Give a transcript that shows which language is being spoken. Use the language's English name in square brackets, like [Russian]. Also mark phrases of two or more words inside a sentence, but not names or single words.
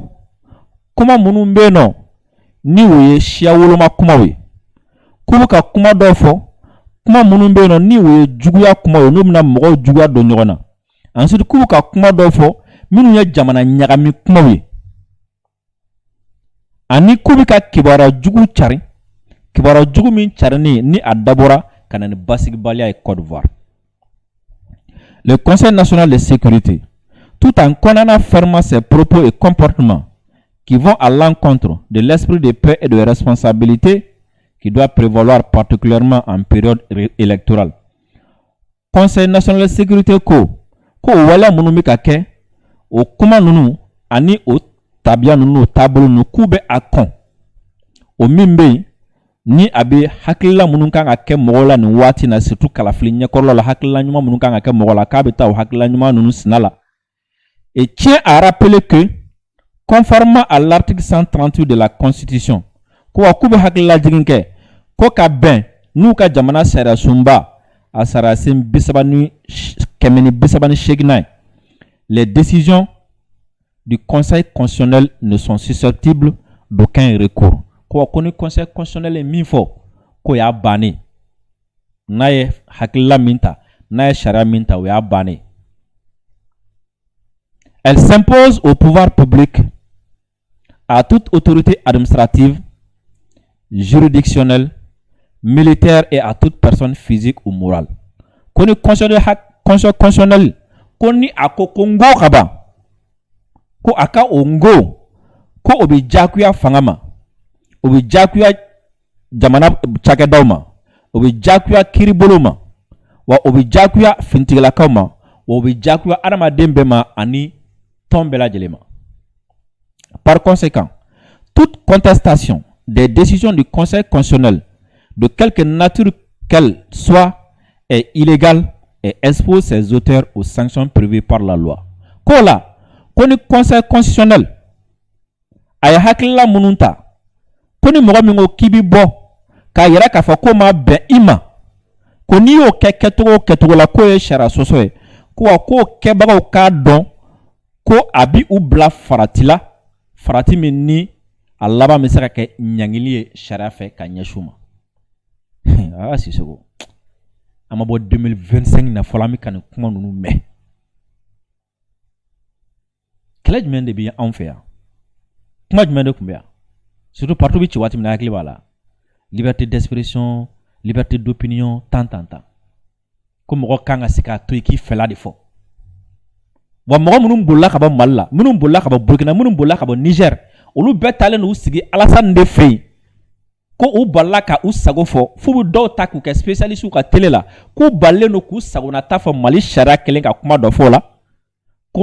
[Bambara] kuma minnu bɛ yen nɔ ni o ye siya woloma kumaw ye k'u bɛ ka kuma dɔw fɔ kuma minnu bɛ yen nɔ ni o ye juguya kumaw ye n'u bɛna mɔgɔw juguya don ɲɔgɔn na ensuite k'u bɛ ka kuma dɔw fɔ minnu ye jamana ɲagami kumaw ye ani k'u bɛ ka kibaruya jugu cari kibaruya jugu min carini ni a dabɔra ka na ni basigibaliya ye Côte d'Ivoire. [French] Le Conseil national de sécurité, tout en condamnant fermement ses propos et comportements qui vont à l'encontre de l'esprit de paix et de responsabilité qui doit prévaloir particulièrement en période électorale. [Bambara] Conseil national de sécurité ko wala munu mi ka kɛ o kuma nunu ani o tabiya nunu taabolo nunu k'u bɛ a kɔn o min bɛ yen ni a bɛ hakilila minnu kan ka kɛ mɔgɔw la nin waati na surtout kalafili ɲɛkɔrɔla la hakilila ɲuman minnu kan ka kɛ mɔgɔ la k'a bɛ taa o hakilila ɲuman ninnu sina la [French] et tient à rappeler que conformément à l'article 138 de la Constitution [Bambara] ko wa k'u bɛ hakilila jigin kɛ ko ka bɛn n'u ka jamana sariya sunba a sariya sen 338 [French] les décisions du Conseil constitutionnel ne sont susceptibles d'aucun recours. [Bambara] Ko ni Conseil constitutionnel est min fɔ ko y'a bannen n'a ye hakilila min ta n'a ye sariya min ta o y'a bannen. [French] Elle s'impose au pouvoir public, à toute autorité administrative, juridictionnelle, militaire et à toute personne physique ou morale. [Bambara] Ko ni Conseil constitutionnel ko ni a ko ngo kaba ko aka ongo ko obi jakuya fangama obi jakuya jamana cakɛdaw ma obi jakuya kiribolo ma wa obi jakuya fintigilakaw ma wa obi jakuya adamaden bɛɛ ma ani tɔn bɛɛ lajɛlen ma. [French] Par conséquent, toute contestation des décisions du Conseil constitutionnel de quelque nature qu'elle soit est illégale et expose ses auteurs aux sanctions prévues par la loi. [Bambara] Ko la ko ni Conseil constitutionnel a ye hakilila minnu ta ko ni mɔgɔ min ko k'i bi bɔ k'a yɛrɛ k'a fɔ ko ma bɛn i ma ko n'i y'o kɛ kɛcogo la k'o ye sariya sɔsɔ ye ko wa k'o kɛbagaw k'a dɔn ko a bi u bila farati la farati min ni a laban bɛ se ka kɛ ɲangili ye sariya fɛ ka ɲɛsin u ma. Sisoko a ma bɔ 2025 na fɔlɔ an bɛ ka nin kuma ninnu mɛn. Kɛlɛ jumɛn de bɛ anw fɛ yan? Kuma jumɛn de tun bɛ yan? [French] Surtout partout [Bambara] bi ci waati min na hakili b'a la. [French] Liberté d'expression, liberté d'opinion, tant. [Bambara] Ko mɔgɔ kan ka se k'a to i k'i fɛla de fɔ. Wa mɔgɔ minnu bolila ka bɔ Mali la, minnu bolila ka bɔ Burkina, minnu bolila ka bɔ Niger, olu bɛɛ talen n'u sigi Alassane de fɛ yen. Ko u balila ka u sago fɔ f'u bɛ dɔw ta k'u kɛ spécialiste ka télé la k'u balilen don k'u sagonata fɔ Mali sariya kelen ka kuma dɔ fɔ o la ko